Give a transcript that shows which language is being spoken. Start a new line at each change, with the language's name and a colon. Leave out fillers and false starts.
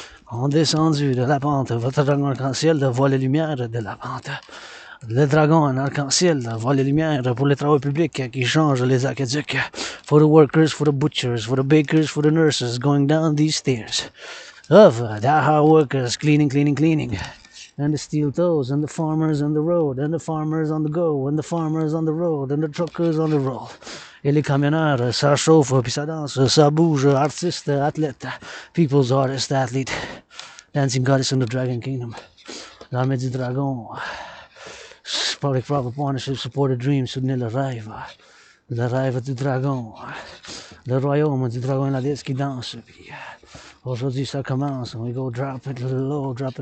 French: On descendu de la pente, votre dragon en arc-en-ciel voit les lumières de la pente. Le dragon en arc-en-ciel voit les lumières pour les travaux publics qui changent les aqueducs.
English: For the workers, for the butchers, for the bakers, for the nurses going down these stairs. Of the hard workers cleaning. And the steel toes, and the farmers on the road, and the farmers on the go, and the farmers on the road, and the truckers on the roll.
French: Et les camionneurs, ça chauffe, puis ça danse, ça bouge, artiste, athlète,
English: people's artist, athlete, dancing goddess in the Dragon Kingdom.
French: L'armée du dragon,
English: public private partnership, support the dream,
French: soutenir le rêve du dragon, le royaume du dragon et la déesse qui danse, puis aujourd'hui ça commence,
English: and we go drop it low.